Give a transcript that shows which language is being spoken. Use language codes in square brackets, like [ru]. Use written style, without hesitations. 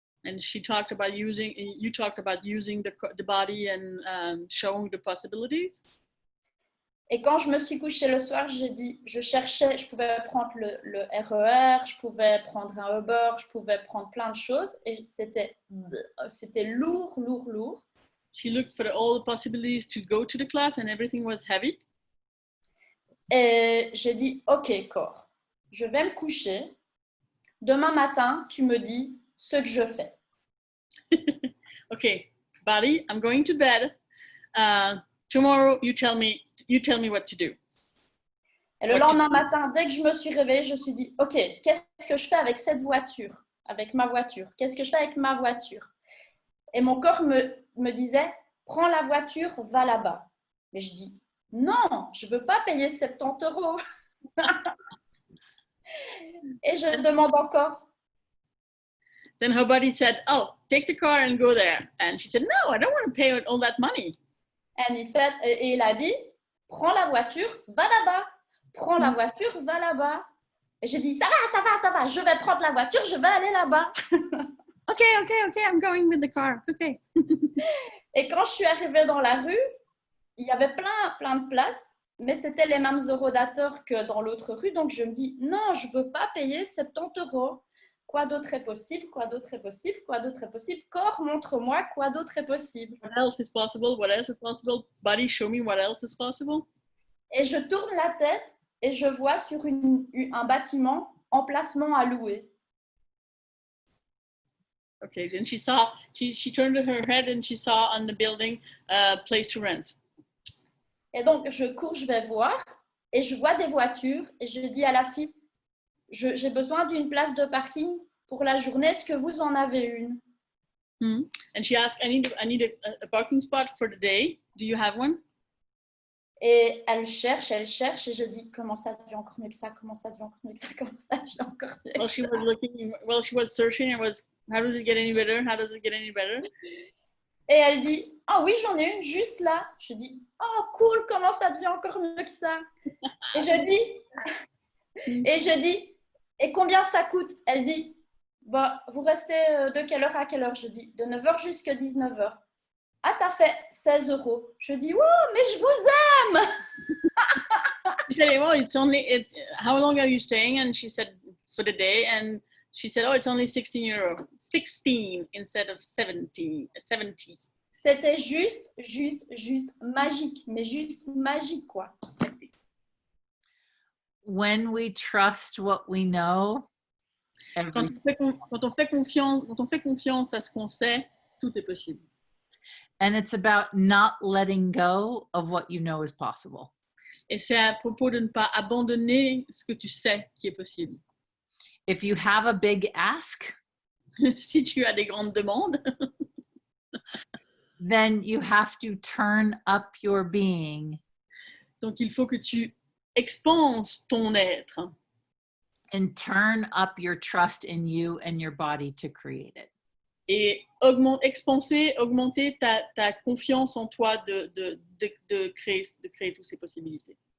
[en] And you talked about using the body and showing the possibilities. [fr] Et quand je me suis couchée le soir, je cherchais, je pouvais prendre le RER, je pouvais prendre un Uber, je pouvais prendre plein de choses et c'était lourd. [en] She looked for all the possibilities to go to the class and everything was heavy. [fr] Et j'ai dit, OK, corps, je vais me coucher. Demain matin, tu me dis ce que je fais. [en] Okay, body, I'm going to bed. Tomorrow, you tell me what to do. [fr] Et le lendemain matin, dès que je me suis réveillée, je me suis dit, OK, qu'est-ce que je fais avec cette voiture, avec ma voiture? Qu'est-ce que je fais avec ma voiture? Et mon corps me disait, prends la voiture, va là-bas. Mais je dis, non, je ne veux pas payer 70 €. Et je demande encore. [en] Then her body said, oh, take the car and go there. And she said, no, I don't want to pay all that money. [fr] Et il a dit, prends la voiture, va là-bas. Prends la voiture, va là-bas. Et j'ai dit, ça va, je vais prendre la voiture, je vais aller là-bas. [en] Okay, I'm going with the car. Okay. [fr] Et quand je suis arrivée dans la rue, il y avait plein de places, mais c'était les mêmes eurodateurs que dans l'autre rue. Donc, je me dis, non, je ne veux pas payer 70 €. Quoi d'autre est possible? Quoi d'autre est possible? Quoi d'autre est possible? Corps, montre-moi quoi d'autre est possible. [en] What else is possible? What else is possible? Body, show me what else is possible. [fr] Et je tourne la tête et je vois sur un bâtiment emplacement à louer. [en] Okay, and she turned her head and she saw on the building place to rent. [fr] Et donc, je cours, je vais voir et je vois des voitures et je dis à la fille, j'ai besoin d'une place de parking pour la journée, est-ce que vous en avez une? [en] And she asked, I need a parking spot for the day. Do you have one? [fr] Et elle cherche et je dis, comment ça devient encore mieux que ça? Comment ça devient encore mieux que ça? Comment ça devient encore mieux que ça? [en] She was searching and was, how does it get any better? How does it get any better? [fr] Et elle dit, ah oui, j'en ai une juste là. Je dis, oh cool, comment ça devient encore mieux que ça? Et je dis, et combien ça coûte? Elle dit, bah, vous restez de quelle heure à quelle heure? Je dis, de 9h jusqu'à 19h. Ah, ça fait 16 €. Je dis, wow, mais je vous aime! [en] She said, well, how long are you staying? And she said, for the day. And she said, oh, it's only 16 €. 16 instead of 70. [fr] C'était juste magique, mais juste magique, quoi. [en] When we trust what we know, [fr] Quand on fait confiance à ce qu'on sait, tout est possible. [en] and it's about not letting go of what you know is possible. [fr] Et c'est à propos de ne pas abandonner ce que tu sais qui est possible. [en] If you have a big ask, [fr] Si tu as des grandes demandes, [en] then you have to turn up your being [fr] donc il faut que tu expanses ton être [en] and turn up your trust in you and your body to create it. [fr] et augmenter ta confiance en toi de créer toutes ces possibilités.